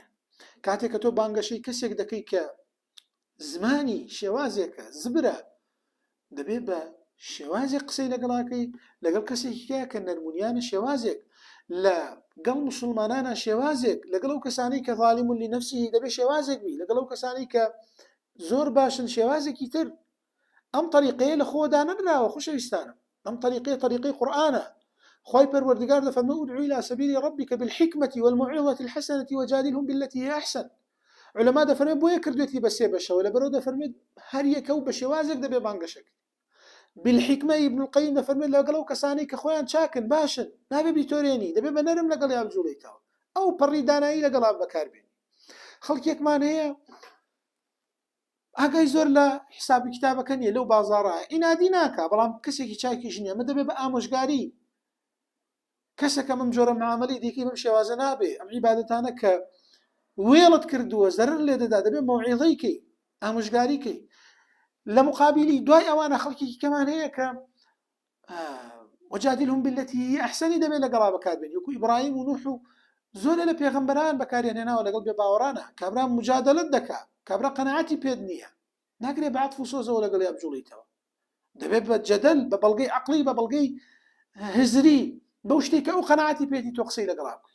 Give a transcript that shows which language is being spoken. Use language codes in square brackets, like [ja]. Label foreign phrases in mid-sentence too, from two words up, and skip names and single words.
[ckb] کاتێک کە تۆ بانگەشەی کەسێک دەکەی کە زمانی شێوازێکە زبرە دەبێت بە شێوازێک قسەی لەگەڵاکەی لەگەڵ کەسێکیکە کە نەرمونیانە شێوازێک لەگەڵ موسڵمانانە شێوازێک لەگەڵ ئەو کەسانی کە [ar] ظالم لنفسه [ckb] دەبێت شێوازێک بی لەگەڵ ئەو کەسانی کە زۆر باشن شێوازێکی تر. ئەم طریقەیە لە خۆدا نەدراوە خۆشەویستانم، ئەم طریقەی قورئانە. خوای پەروەردگار دەفەرمێ [ar] ادعو إلى سبيل ربك بالحكمة والموعظة الحسنة وجادلهم بالتي هي أحسن. [ckb] علەما دەفەرمێ بۆیە کردوێتی بە سێ بەشەوە لەبەرەوە دەفەرمێت هەر یەکە و بە شێوازێک دەبێ بانگەشەک. بالحکمە ئیبن القەیم دەفەرمێت لەگەڵ ئەو کەسانی کە خۆیان چاکن باشن نابێ بیتۆرێنی دەبێ بە نەرم لەگەڵ یان بجوڵیتەوە ئەو پەڕی دانایی لەگەڵا بەکاربێنی. خەڵکێکمان هەیە ئاگای زۆر لە حسابی کتابەکە نیە لەو بازاڕە ئینادی ناکا، بەڵام کەسێکی چاکیش نییە ئەمە دەبێ بە ئامۆژگاری کەسێکە من جۆرە معاملەی دیکەی بەم شێوازە نابێ. ئەم عیبادەتانە کە وێڵت کردووە زەرر لێ دەدا دەبێ مەوعیظەی کەی ئامۆژگاری کەی. لە مقابلی دوای ئەوانە خەڵکێکی کەمان هەیە کە [ar] وجادلهم بالتي هي أحسن [ckb] دەبێ لەگەڵا بەکاربێنی وەکو ئیبراهیم و نوح و زۆر لە پێغەمبەران بەکارهێناوە لەگەڵ بێباوەڕانە. کابرا مجادلت دەکا کابرا قەناعەتی پێت نییە ناگرێ بە عەتف و سۆزەوە لەگەڵ یا بجوڵیتەوە دەبێت بە جەدەل بە بەڵگەی عەقلی بە بەڵگەی هزری بەو شتێک کە ئەو قەناعەتی پێێتی تۆ قسەی لەگەڵا بکەی.